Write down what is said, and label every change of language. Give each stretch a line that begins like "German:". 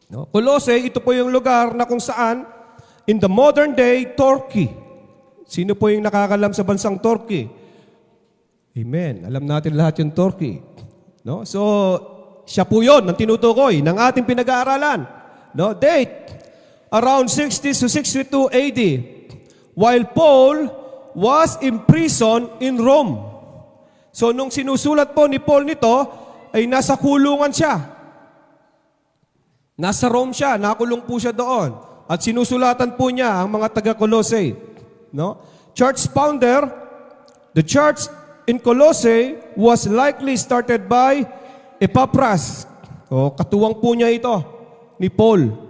Filipino: Colossae, ito po yung lugar na kung saan
English: in the modern day,
Filipino: Turkey. Sino po yung nakakalam sa bansang Turkey? Amen. Alam natin lahat yung Turkey. So, Siya po yun ang tinutukoy ng ating pinag-aaralan. No?
English: Date, around 60 to 62 AD, while Paul was imprisoned in Rome.
Filipino: So nung sinusulat po ni Paul nito, ay nasa kulungan siya. Nasa Rome siya, nakulong po siya doon. At sinusulatan po niya ang mga taga-Colossae. No?
English: Church founder, the church in Colossae was likely started by Epaphras.
Filipino: O, katuwang po niya ito ni Paul.